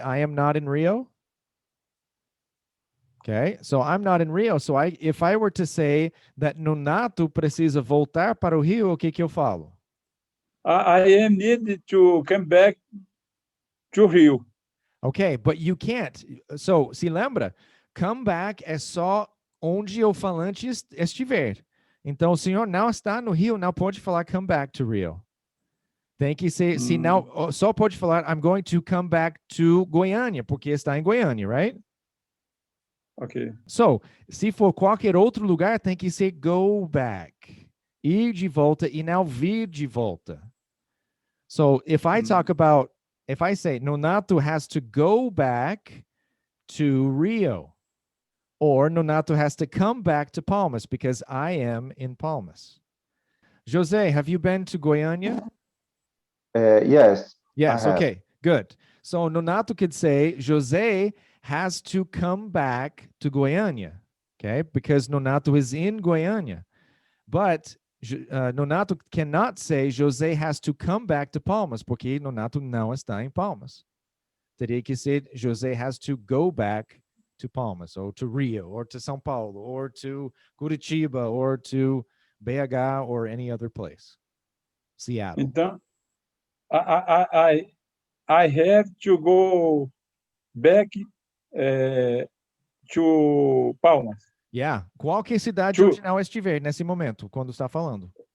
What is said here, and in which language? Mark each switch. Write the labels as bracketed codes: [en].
[en] I am not in Rio. Okay, so I'm not in Rio. So if I were to say that Nonato [pt] precisa voltar para o Rio, o que eu falo? [en] I am needed to come back to Rio. Okay, but you can't. [pt] So, se lembra, [en] come back [pt] é só onde o falante estiver. Então, o senhor não está no Rio, não pode falar [en] come back to Rio. [pt] Tem que ser, se não, só pode falar [en] I'm going to come back to Goiânia, [pt] porque está em Goiânia, [en] right? Okay. [pt] So, se for qualquer outro lugar, tem que ser [en] go back. [pt] Ir de volta e não vir de volta. [en] So, if I talk about, if I say Nonato has to go back to Rio, or Nonato has to come back to Palmas because I am in Palmas. Jose, have you been to Goiânia? Yes. Yes, I have. okay, good. So Nonato could say, Jose has to come back to Goiânia, okay? Because Nonato is in Goiânia. But Nonato cannot say, Jose has to come back to Palmas, [pt] porque Nonato não está em Palmas. Teria que ser, [en] Jose has to go back to Palmas, or to Rio, or to São Paulo, or to Curitiba, or to BH, or any other place. Seattle. [pt] Então, [en] I have to go back to Palmas. [pt] Yeah. Qualquer cidade To- onde não estiver nesse momento, quando está falando.